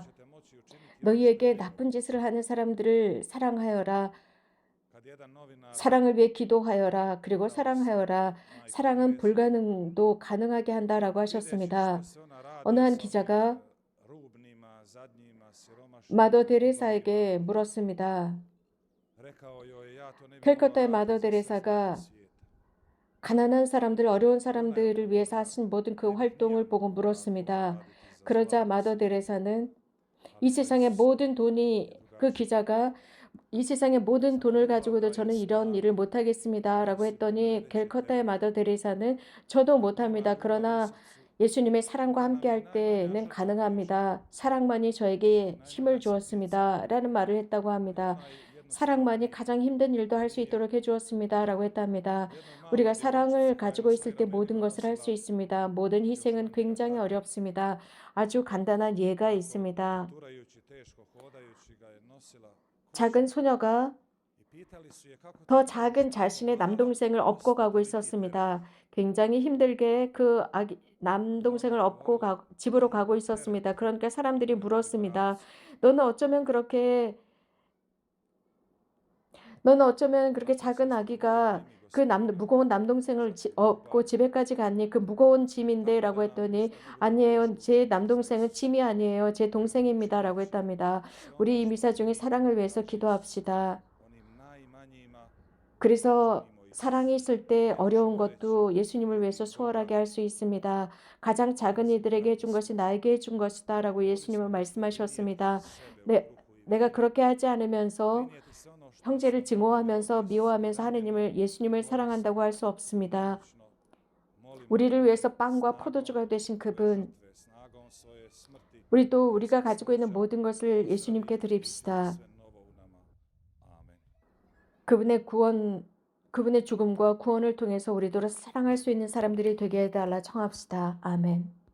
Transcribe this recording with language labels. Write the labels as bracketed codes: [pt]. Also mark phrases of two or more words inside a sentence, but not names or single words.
[ko] 너희에게 나쁜 짓을 하는 사람들을 사랑하여라. 사랑을 위해 기도하여라. 그리고 사랑하여라. 사랑은 불가능도 가능하게 한다라고 하셨습니다. 어느 한 기자가 [hr] zadnjima, siromašnima, [ko] 마더 데레사에게 물었습니다. [hr] rekao joj, ja to ne bih [ko] 캘커타의 [hr] mogao [ko] 마더 [hr] raditi za sve [ko] 데레사가 [hr] svijeta. [ko] 가난한 사람들, 어려운 사람들을 위해서 하신 모든 그 활동을 보고 물었습니다. 그러자 마더 데레사는 이 세상의 모든 돈이, 그 기자가 이 세상의 모든 돈을 가지고도 저는 이런 일을 못하겠습니다 라고 했더니 캘커타의 마더 데레사는 저도 못합니다. 그러나 예수님의 사랑과 함께 할 때는 가능합니다. 사랑만이 저에게 힘을 주었습니다 라는 말을 했다고 합니다. 사랑만이 가장 힘든 일도 할 수 있도록 해주었습니다 라고 했답니다. 우리가 사랑을 가지고 있을 때 모든 것을 할 수 있습니다. 모든 희생은 굉장히 어렵습니다. 아주 간단한 예가 있습니다. [hr] Turajući, teško hodajući ga je nosila [ko] 작은 소녀가 [hr] i pitali su je kako [ko] 더 [hr] ti [ko] 작은 자신의 남동생을 업고 가고 있었습니다. 굉장히 힘들게 그 남동생을 업고 집으로 가고 있었습니다. 그러니까 사람들이 물었습니다. 너는 어쩌면 그렇게 작은 아기가 그 무거운 남동생을 업고 집에까지 갔니? 그 무거운 짐인데 라고 했더니 아니에요. 제 남동생은 짐이 아니에요. 제 동생입니다 라고 했답니다. 우리 이 미사 중에 사랑을 위해서 기도합시다. [hr] onim najmanjima [ko] 그래서 사랑이 있을 때 어려운 것도 예수님을 위해서 수월하게 할 수 있습니다. 가장 작은 이들에게 해준 것이 나에게 해준 것이다 라고 예수님은 말씀하셨습니다. 내가 그렇게 하지 않으면서 [hr] prinijeti se ono što [ko] 형제를 증오하면서 미워하면서 예수님을 사랑한다고 할 수 없습니다. [hr] molimo [ko] 우리를 위해서 빵과 포도주가 되신 그분, [hr] žrtve snagom svoje smrti [ko] 우리도 우리가 가지고 있는 모든 것을 예수님께 드립시다. [hr] sve novo u nama. Amen. [ko] 그분의 죽음과 구원을 통해서 우리도 사랑할 수 있는 사람들이 되게 해달라 청합시다. 아멘.